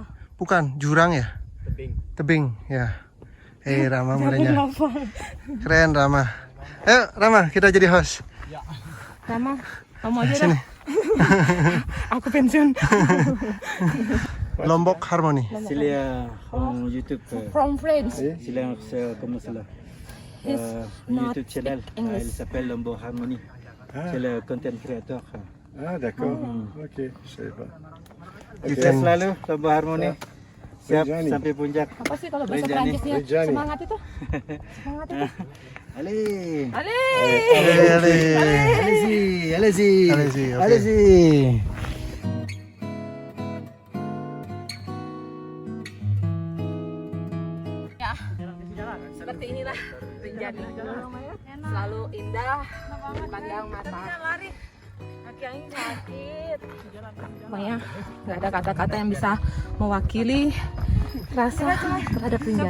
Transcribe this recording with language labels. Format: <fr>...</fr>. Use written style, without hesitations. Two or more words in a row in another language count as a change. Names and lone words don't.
<id>bukan jurang ya? Tebing ya. Rama mulainya. Lava. Keren Rama. Ayo Rama, kita jadi host. Rama, kamu aja Sini. dah. Aku pensiun. Lombok Harmony.</id> <fr>C'est les en YouTube.</fr> <en>From France.</en> <fr>C'est là, comment c'est là</fr> <en>He's not YouTube channel. speak English.</en> <fr>Il s'appelle Lombok Harmony. C'est le</fr> <en>content creator.</en> <fr>Ah d'accord, ok, je savais pas.</fr> <en>You</en> <id>Sukses</id> <en>can-</en> <id>selalu Lombok Harmony. Siap Rinjani. sampai puncak. Apa sih kalau bahasa Rinjani. Prancisnya? Rinjani. Semangat itu. Semangat itu.</id> <fr>Allez. Allez. Allez-y, allez-y. Allez-y, ok. Allez-y.</fr> <id>Ya, seperti inilah Rinjani. Selalu indah, dipandang mata. Kaki yang ini sakit. Pokoknya nggak ada kata-kata yang bisa mewakili rasa terhadap Rinjani.</id>